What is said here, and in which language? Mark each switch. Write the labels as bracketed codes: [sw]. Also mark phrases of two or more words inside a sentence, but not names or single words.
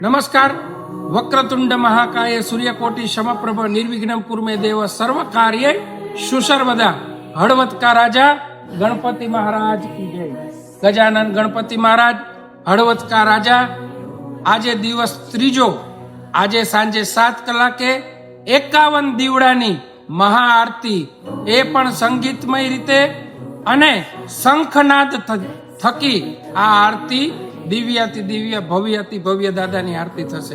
[hi] नमस्कार। [sa] वक्रतुंड महाकाय सूर्यकोटि समप्रभ निर्विघ्नं कुरु देव सर्व कार्ये सुसर्वदा। [hi] हળવદ का राजा गणपति महाराज की जय। गजानन गणपति महाराज हળવદ का राजा। [gu] આજે દિવસ ત્રીજો, આજે સાંજે 7 કલાકે 51 દીવડાની મહાઆરતી, એ પણ સંગીતમય રીતે અને શંખનાદ થકી આ આરતી દિવ્યાતિ દિવ્ય ભવ્યાતિ ભવ્ય દાદાની આરતી થશે।